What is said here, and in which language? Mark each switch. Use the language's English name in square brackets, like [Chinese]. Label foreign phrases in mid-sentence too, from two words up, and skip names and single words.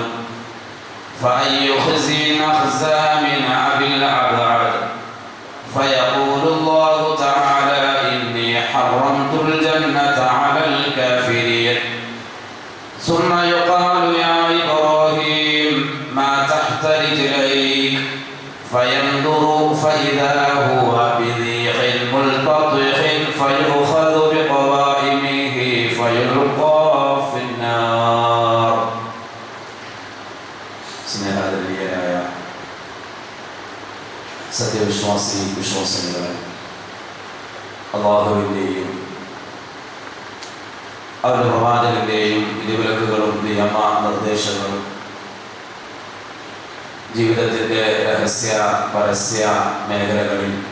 [Arabic] فأي خزي نخزى من أبي الأبعد فيقول الله تعالى إني حرمت الجنة على الكافرين ثم يقال يا إبراهيم ما تحت رجليك فينظر فإذا هو بذيخ ملتطخ فيؤخذ بقوائمه فيلقى في النار. [Malayalam] സ്നേഹധന്യരായ വിശ്വാസികളെ, അല്ലാഹുവിൻ്റെയും അവരുടെ പ്രവാചകന്റെയും വിധിവിലക്കുകളും നിയമ നിർദ്ദേശങ്ങളും ജീവിതത്തിൻ്റെ രഹസ്യ പരസ്യ മേഖലകളിൽ